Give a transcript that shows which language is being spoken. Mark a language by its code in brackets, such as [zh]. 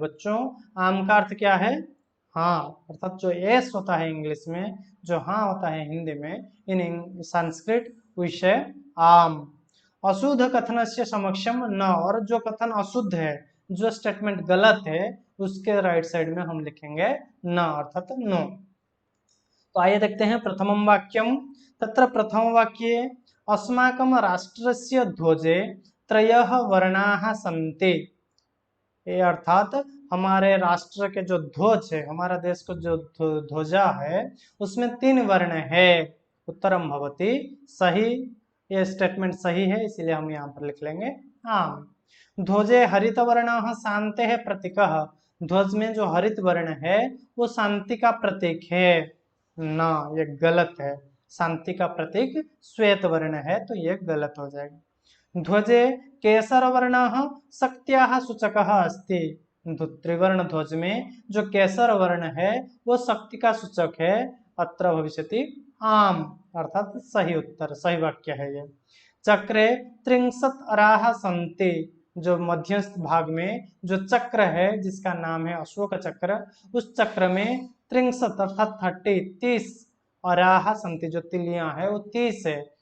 [hi] बच्चों, आम का अर्थ क्या है? हाँ, अर्थात जो एस होता है इंग्लिश में, जो हाँ होता है हिंदी में, इन संस्कृत विषय आम। [sa] अशुद्ध कथनस्य समक्षम न, [hi] और जो कथन अशुद्ध है, जो स्टेटमेंट गलत है, उसके राइट साइड में हम लिखेंगे न, अर्थात नो। तो आइए देखते हैं [sa] प्रथमं वाक्यम। तत्र प्रथम वाक्ये अस्माकं राष्ट्रस्य ध्वजे त्रयः वर्णाः सन्ति। [hi] ये अर्थात हमारे राष्ट्र के जो ध्वज है, हमारा देश को जो ध्वजा है, उसमें 3 वर्ण है। [sa] उत्तरम भवति, [hi] सही, ये स्टेटमेंट सही है, इसलिए हम यहाँ पर लिख लेंगे आम। [sa] ध्वजे हरित वर्णः शान्तेः प्रतीकः, [hi] ध्वज में जो हरित वर्ण है वो शांति का प्रतीक है। ना, ये गलत है। शांति का प्रतीक श्वेत वर्ण है, तो ये गलत हो जाएगा। [sa] ध्वजे केसर वर्णः शक्त्याः सूचकः अस्ति। [hi] त्रिवर्ण ध्वज में जो केसर वर्ण है वो शक्ति का सूचक है। [sa] अत्र भविष्यति आम, [hi] अर्थात सही उत्तर, सही वाक्य है ये। [sa] चक्रे 30 अराः सन्ति, [hi] जो मध्यस्थ भाग में जो चक्र है जिसका नाम है अशोक चक्र, उस चक्र में 30 अर्थात 30 अराः सन्ति, जो तिलियां है वो 30 है।